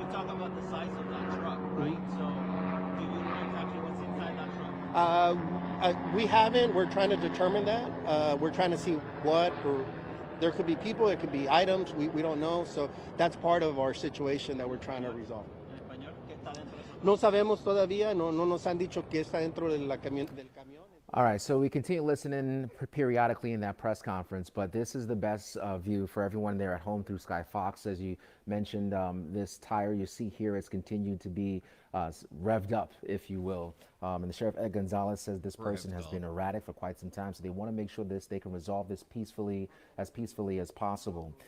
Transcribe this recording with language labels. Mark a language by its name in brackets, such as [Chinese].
[English] We talk about the size of that truck, right? So do you know exactly what's inside that truck? We haven't. We're trying to determine that. We're trying to see what, or there could be people, it could be items, we don't know. So that's part of our situation that we're trying to resolve. [Spanish] No sabemos todavía, no nos han dicho qué está dentro del camión. [English] All right, so we continue listening periodically in that press conference, but this is the best view for everyone there at home through Sky Fox. As you mentioned, this tire you see here has continued to be revved up, if you will. And the Sheriff Ed Gonzalez says this person has been erratic for quite some time, so they want to make sure they can resolve this peacefully as possible.